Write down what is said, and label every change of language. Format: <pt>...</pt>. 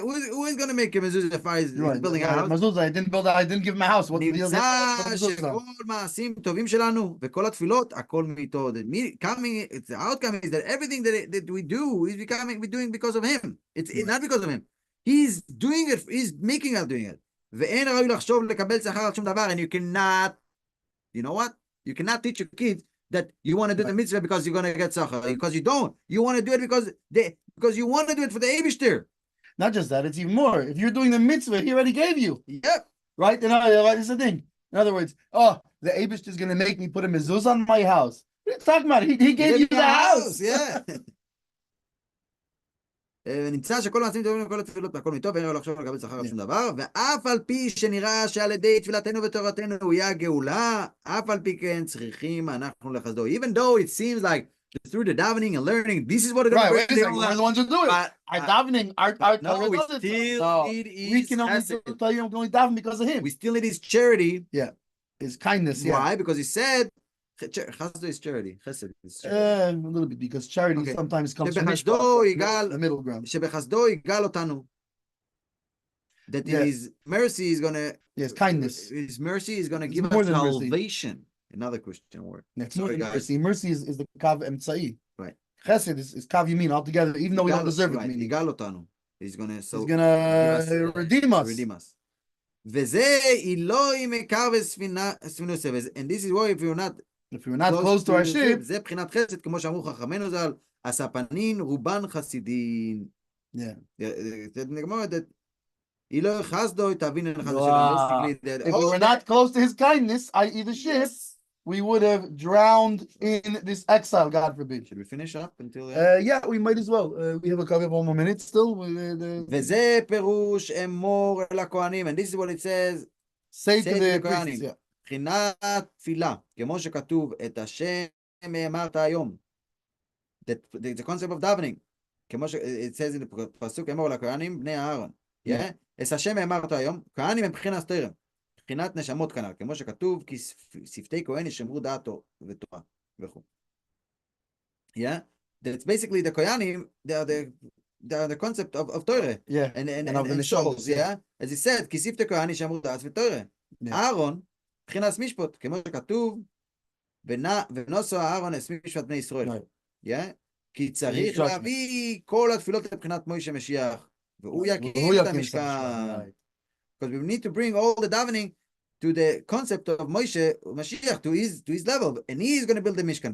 <en>Who is going to make a mezuzah if I is building a house? Mezuzah, I didn't give him a house. What the deal?</en> <he>נמצא שכל מעשים טובים שלנו וכל התפילות, הכל מאיתו.</he> <en>The outcome is that everything that we do is we're doing because of him. It's not because of him. He's doing it. He's making us doing it.</en> <he>ואין ראוי לחשוב לקבל שכר על שום דבר,</he> <en>and you cannot, you know what? You cannot teach your kids that you want to do the mitzvah because you're going to get sachar, because you don't. You want to do it because you want to do it for the Eibishter. Not just that, it's even more. If you're doing the mitzvah, he already gave you. Yep. Right? This is the thing. In other words, the Abish is going to make me put a mezuzah on my house. What are you talking about? He gave you the house. Yeah.</en> <he>נמצא שכל מעשים טובים וכל התפילות והכל מטוב, ואין ראוי לחשוב לקבל שכר על שום דבר, ואף על פי שנראה שעל ידי תפילתנו ותורתנו הוא יהיה הגאולה, אף על פי כן צריכים אנחנו לחסדו.</he> <en>Even though it seems like through the davening and learning, this is what it is. Right, wait a second, we're the ones who do it. Our davening, our no, we still need his only daven because of him. We still need his charity. Yeah, his kindness. Why? Because he said, Chassidus is charity. Chesed is charity. A little bit, because charity sometimes comes from the middle ground.</en> <he>שבחסדו יגאל אותנו.</he> <en>That his mercy is going to... Yes, kindness. His mercy is going to give us salvation. Another Christian word. Sorry, mercy. Mercy is the kav emtzai. Right. Chesed is kav yamin altogether, even though we don't deserve it.</en> <he>יגאל אותנו.</he> <en>He's going to redeem us. Redeem us.</en> <he>וזה אלוהים עיקר וספינוסה.</he> <en>And this is why if you're not close to our ship,</en> <he>זה בחינת חסד, כמו שאמרו חכמינו ז"ל, הספנין רובן חסידין.</he> <en>Yeah.</en> <he>נגמר</he> <en>that</en> <he>אלוהי חסדו תבין אין חסדו שלנו.</he> <en>If we were not close to his kindness, i.e. the ship, we would have drowned in this exile, God forbid. Should we finish up until... yeah, we might as well. We have a couple of more minutes still.</en> <he>וזה פירוש אמור אל הכהנים,</he> <en>and this is what it says, say to the priests, yeah.</en> <he>בחינת תפילה, כמו שכתוב, את השם אמרת היום.</he> <en>The concept of davening, כמו it says in the פסוק,</en> <he>אמור לכהנים, בני אהרון. את השם אמרת היום, כהנים הם בחינת תורה, בחינת נשמות כנ"ל, כמו שכתוב, כי שפתי כהן ישמרו דעתו ותורה, וכו'.</he> <en>Yeah? That's basically the Kohanim, they are the concept of Torah. Yeah. And souls, yeah? As he said,</en> <he>כי שפתי כהן ישמרו דעת ותורה. אהרון, בחינת משפט, כמו שכתוב, ונוסו אהרון את משפט בני ישראל. כי צריך להביא כל התפילות לבחינת מוישה משיח, והוא יקים את המשכן.</he> <en>Because we need to bring all the davening to the concept of Moshe Mashiach, to his level, and he is going to build the Mishkan.</en>